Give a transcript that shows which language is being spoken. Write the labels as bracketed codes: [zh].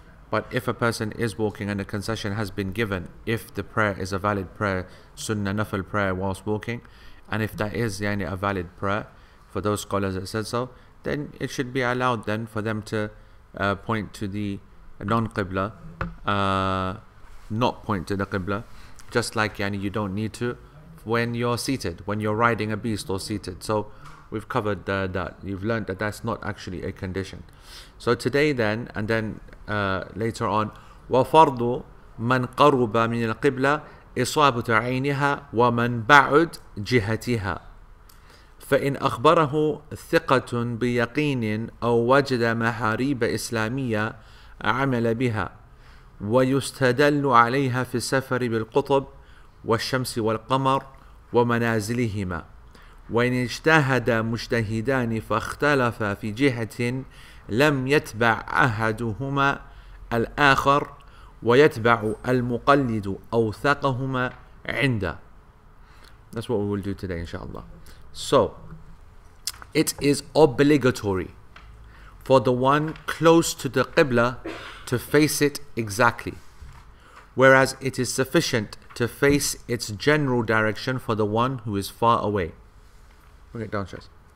[en] But if a person is walking and a concession has been given, if the prayer is a valid prayer, sunnah nafil prayer whilst walking, and if that is a valid prayer for those scholars that said so, then it should be allowed then for them to point to the non-Qibla, not point to the Qibla, just like you don't need to when you're seated, when you're riding a beast or seated. So we've covered that. You've learned that that's not actually a condition. So today then, and then later on, [ar] وَفَرْضُ مَنْ قَرُبَ مِنَ الْقِبْلَةِ إِصَابَةُ عَيْنِهَا وَمَنْ بَعُدْ جِهَتِهَا فإن أخبره ثقة بيقين أو وجد محاريب إسلامية عمل بها ويستدل عليها في السفر بالقطب والشمس والقمر ومنازلهما وإن اجتهد مجتهدان فاختلف في جهة لم يتبع أحدهما الآخر ويتبع المقلد أوثقهما عنده. [en] That's what we will do today, inshallah. So it is obligatory for the one close to the Qibla to face it exactly, whereas it is sufficient to face its general direction for the one who is far away. Bring it down, Shaz.